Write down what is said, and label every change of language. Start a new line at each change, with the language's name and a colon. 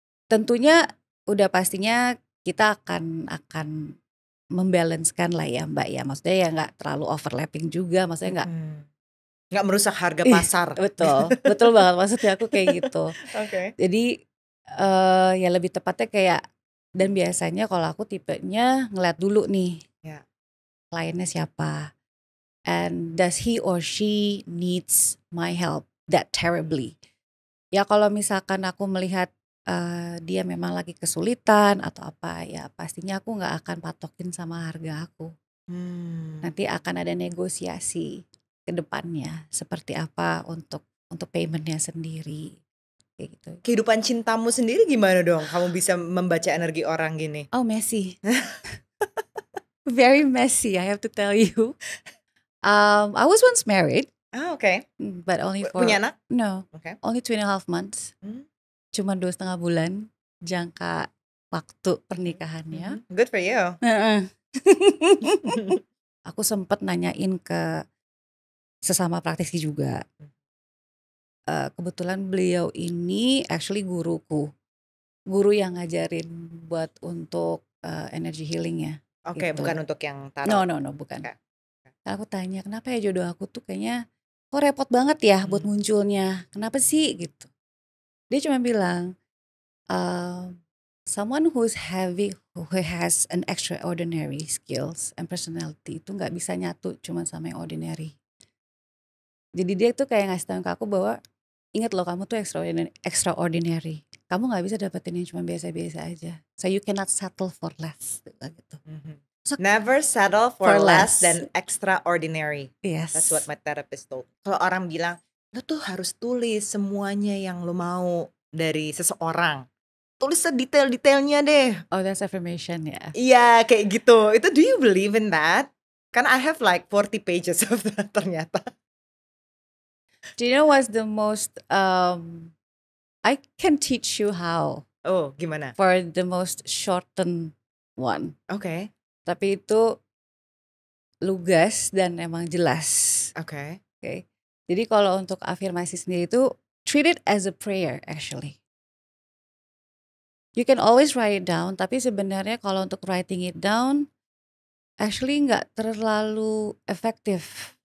Indonesian: Tentunya udah pastinya kita akan membalancekan lah ya Mbak ya. Maksudnya ya nggak terlalu overlapping juga, maksudnya nggak merusak harga pasar. Betul banget, maksudnya aku kayak gitu. Oke. Jadi ya lebih tepatnya kayak, dan biasanya kalau aku tipenya ngeliat dulu nih Ya. kliennya siapa,
English: and does he or she needs my help that terribly.
Indonesian: Ya kalau misalkan aku melihat dia memang lagi kesulitan atau apa, ya pastinya aku nggak akan patokin sama harga aku. Nanti akan ada negosiasi ke depannya seperti apa untuk paymentnya sendiri kayak gitu. Kehidupan cintamu sendiri gimana dong? Kamu bisa membaca energi orang gini?
English: Oh, messy. Very messy, I have to tell you. I was once married,
Indonesian: Oke.
English: but only for
Indonesian: Punya anak?
English: no,
Indonesian: Oke.
English: only 2.5 months.
Indonesian: Cuma 2,5 bulan jangka waktu pernikahannya.
English: Good for you.
Indonesian: Aku sempat nanyain ke sesama praktisi juga. Kebetulan beliau ini actually guruku, guru yang ngajarin buat untuk energy healing ya. Oke, Gitu. bukan untuk yang tarot. No, bukan. Oke. Aku tanya, kenapa ya jodoh aku tuh kayaknya kok repot banget ya buat munculnya, kenapa sih gitu. Dia cuma bilang,
English: someone who has an extraordinary skills and personality
Indonesian: itu nggak bisa nyatu cuma sama yang ordinary. Jadi dia tuh kayak ngasih tahu ke aku bahwa ingat loh, kamu tuh extraordinary. Kamu nggak bisa dapetin yang cuma biasa-biasa aja.
English: So you cannot settle for less
Indonesian: gitu.
English: So, never settle for less than extraordinary. Yes. That's what my therapist told.
Indonesian: Kalau orang bilang, lo tuh harus tulis semuanya yang lo mau dari seseorang. Tulis sedetail-detailnya deh.
English: Oh, that's affirmation ya.
Indonesian: Iya, kayak gitu.
English: Itu, do you believe in that? Karena I have like 40 pages of that ternyata. Do you know what's the most I can teach you how.
Indonesian: Oh, gimana?
English: For the most shortened one.
Indonesian: Oke. Tapi itu lugas dan emang jelas. Oke. Jadi kalau untuk afirmasi sendiri itu
English: treat it as a prayer actually. You can always write it down,
Indonesian: tapi sebenarnya kalau untuk
English: writing it down actually
Indonesian: nggak terlalu efektif.